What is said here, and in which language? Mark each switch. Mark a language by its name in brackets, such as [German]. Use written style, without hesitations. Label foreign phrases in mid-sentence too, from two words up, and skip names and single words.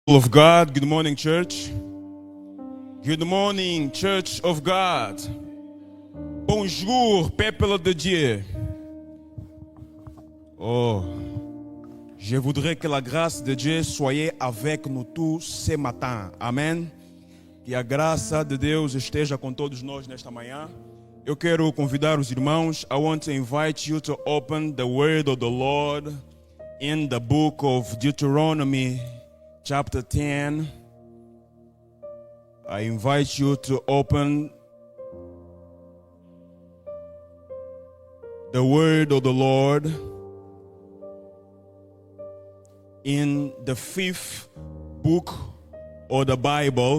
[English] Of God, good morning, church. Good morning, church of God. [French] Bonjour, peuple de Dieu. Oh, je voudrais que la grâce de Dieu soit avec nous tous ce matin. [Portuguese] Amém. Que a graça de Deus esteja com todos nós nesta manhã. Eu quero convidar os irmãos. [English] I want to invite you to open the word of the Lord in the book of Deuteronomy, chapter 10. I invite you to open the word of the Lord in the 5th book of the Bible.